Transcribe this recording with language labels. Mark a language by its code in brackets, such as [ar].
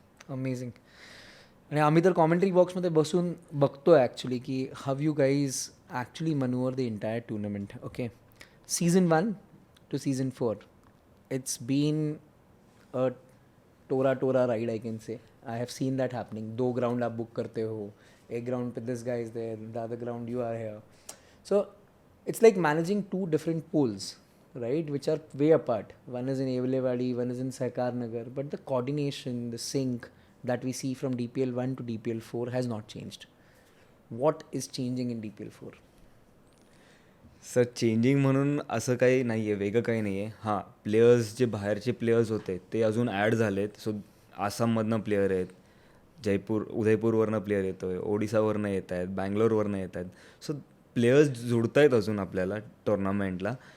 [en] Amazing. [mr] आणि आम्ही तर कॉमेंट्री बॉक्समध्ये बसून बघतोय ॲक्च्युली की [en] How you guys actually manoeuvre the entire tournament. Okay, season 1 to season 4 it's been a torrid ride I can say. I have seen that happening. [hi] 2 ground आप book करते हो, एक ग्राउंड पे [en] This guy is there, the other ground you are here. So it's like managing 2 different pools, right, which are way apart. One is in Evelewadi, one is in Sahkar Nagar, but the coordination, the sync that we see from DPL 1 to DPL 4 has not changed. What is changing in DPL 4? [mr] Sir changing म्हणून असं काही नाही आहे, वेगळं काही नाही आहे. हां, प्लेयर्स जे बाहेरचे प्लेयर्स होते ते अजून ॲड झालेत. सो आसाममधनं प्लेयर आहेत, उदयपूरवरनं प्लेयर येतो आहे, ओडिसावरनं येत आहेत, बँगलोरवरनं येत आहेत. सो प्लेयर्स जुळत आहेत अजून आपल्याला टुर्नामेंटला.